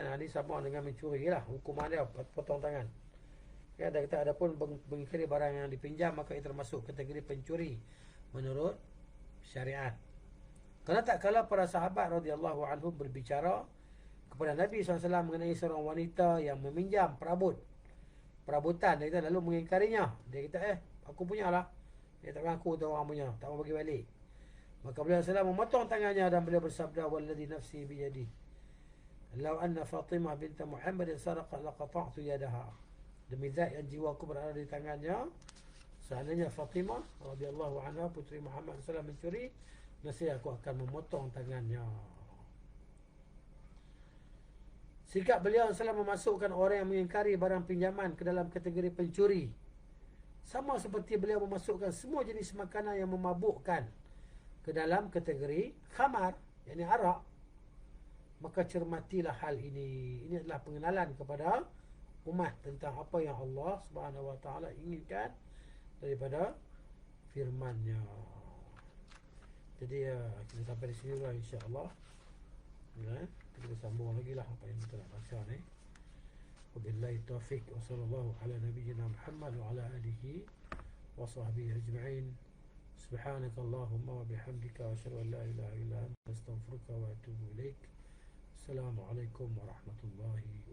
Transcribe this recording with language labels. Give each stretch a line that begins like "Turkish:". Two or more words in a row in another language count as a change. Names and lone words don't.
Malay: Ini sama dengan mencuri lah. Hukuman dia potong tangan. Ya, dan kita ada pun mengingkari barang yang dipinjam, maka itu termasuk kategori pencuri menurut syariat. Kerana tak kala para sahabat
Arabic: رضي الله عنهم
Malay: berbicara kepada Nabi SAW mengenai seorang wanita yang meminjam perabotan, dia kata, lalu mengingkarinya. Dia kata, aku punya lah. Dia tak mengaku tu orang punya, tak mau bagi balik. Maka beliau SAW memotong tangannya dan beliau bersabda,
Arabic: والذي نفسي بيده، لو أن فاطمة بنت محمد سرقت لقطعت يدها.
Malay: Demi zat yang jiwaku berada di tangannya, seandainya Fatimah
Arabic: رضي الله عنها
Malay: puteri Muhammad SAW mencuri, nescaya aku akan memotong tangannya. Sikap beliau SAW memasukkan orang yang mengingkari barang pinjaman ke dalam kategori pencuri, sama seperti beliau memasukkan semua jenis makanan yang memabukkan ke dalam kategori khamar, yakni arak. Maka cermatilah hal ini. Ini adalah pengenalan kepada umat tentang apa yang Allah
Arabic: سبحانه وتعالى
Malay: inginkan daripada firman-Nya. Jadi kita sampai di sini lah,
Arabic: إن شاء الله.
Malay: Ya, kita sambung lagi lah apa yang kita nak baca ni.
Arabic: وبالله توفيق وصلى الله على نبينا محمد وعلى آله وصحبه أجمعين. سبحانك اللهم وبحمدك أشهد أن لا إله إلا أنت أستغفرك وأتوب إليك. السلام عليكم ورحمة الله